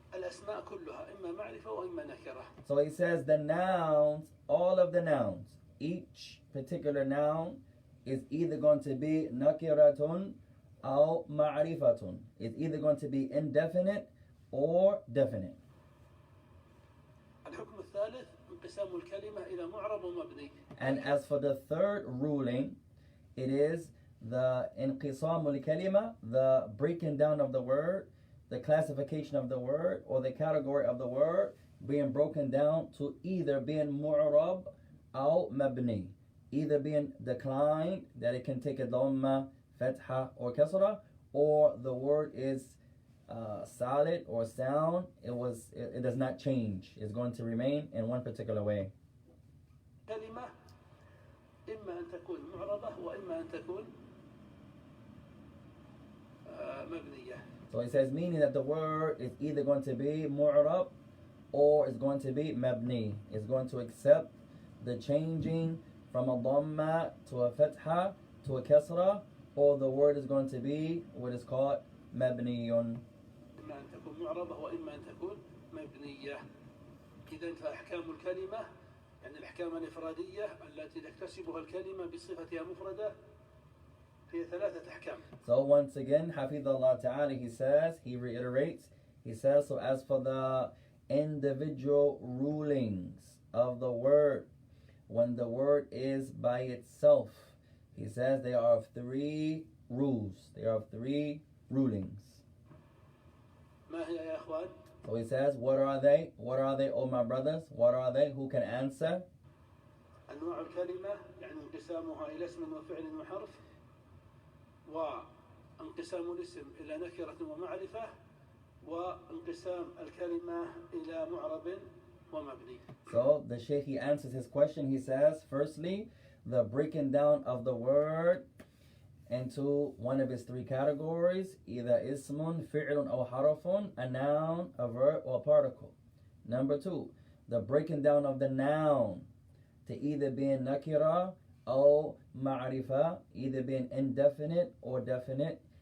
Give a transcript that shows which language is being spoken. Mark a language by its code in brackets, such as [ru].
[ar] الأسماء كلها إما معرفة وإما نكرة. [en] So he says the nouns, all of the nouns, each particular noun is either going to be nakiratun or ma'rifatun. It's either going to be indefinite or definite. [ar] الحكم الثالث انقسام الكلمة إلى معرب ومبني. [en] And as for the third ruling, it is the inqisamul kalima, the breaking down of the word, the classification of the word, or the category of the word being broken down to either being mu'rab or mabni, either being declined, that it can take a dhamma, fatha, or kasra, or the word is solid or sound. It does not change. It's going to remain in one particular way. [ar] كلمة إما أن تكون معربة وإما أن تكون مبنية. [en] So it says meaning that the word is either going to be mu'rab or it's going to be mabni. It's going to accept the changing from a dhamma to a fatha to a kasra, or the word is going to be what is called mabniyun. [ar] إما أن تكون معربة وإما أن تكون مبنية. إذن فأحكام الكلمة يعني الأحكام الإفرادية التي تكتسبها الكلمة بصفتها مفردة هي ثلاثة أحكام. [en] So once again, Hafidhullah Ta'ala, he reiterates, he says, so as for the individual rulings of the word, when the word is by itself, he says they are of three rules, they are of three rulings. [ar] ما هي يا أخوان؟ [en] So he says, what are they? What are they, oh my brothers? What are they? Who can answer? [ar] أنواع الكلمة يعني انقسامها إلى اسم وفعل وحرف، وانقسام الاسم إلى نكرة ومعرفة، وانقسام الكلمة إلى معرب ومبني. [en] So the Shaykh, he answers his question. He says, firstly, the breaking down of the word into one of its three categories, either ismun, fi'lun, or harafun, a noun, a verb, or a particle. Number two, the breaking down of the noun to either being nakira or ma'rifa, either being indefinite or definite.